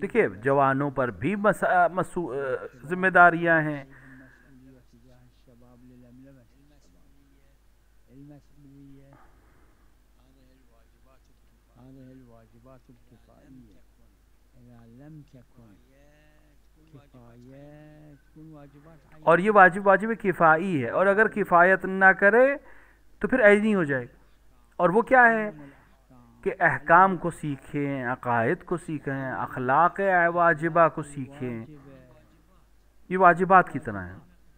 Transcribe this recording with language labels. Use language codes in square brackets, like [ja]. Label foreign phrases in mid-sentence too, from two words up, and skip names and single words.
[ur] دیکھیے جوانوں پر بھی ذمہ داریاں ہیں. [ar] المسئولیة تجاه الشباب للملمة المسئولية هذه الواجبات الكفائية إذا لم تكن كفاية تكون واجبات عينية. [ur] اور یہ واجب کفائی ہے، اور اگر کفایت نہ کرے تو پھر عینی ہو جائے گا. اور وہ کیا ہے کہ احکام کو سیکھیں، عقائد کو سیکھیں، اخلاق واجبہ کو سیکھیں. یہ واجبات کی طرح ہیں.